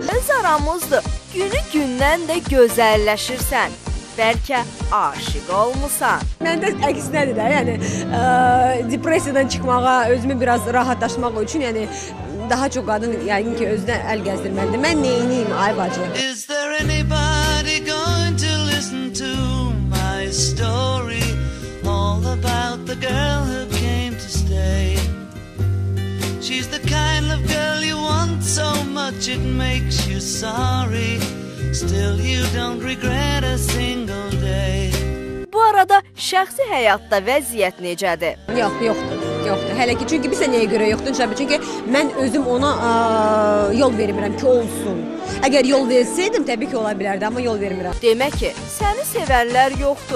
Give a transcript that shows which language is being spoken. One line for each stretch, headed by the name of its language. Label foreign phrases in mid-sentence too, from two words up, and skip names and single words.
Azerbaijani: Öz aramızdır, günü gündən də gözəlləşirsən. Bəlkə aşiq olmusan. Məndə əksinədir də, yəni depressiyadan çıxmağa, özümü biraz rahatlaşmaq üçün, yəni daha çox qadın yəqin ki, özünə əl gəzdirməlidir. Mən neyiniyim, ay bacı?
English: Is there anybody going to listen to my story? All about the girl who came to stay. She's the kind of girl you want so much it makes you sorry. Still you don't regret a single day.
Azerbaijani: Bu arada şəxsi həyatda vəziyyət necədir? Yoxdur. Hələ ki, çünki bizə nəyə görə yoxdur? Çünki mən özüm ona yol vermirəm ki, olsun. Əgər yol versəydim, təbii ki, ola bilərdi, amma yol vermirəm. Demək ki, səni sevənlər yoxdur.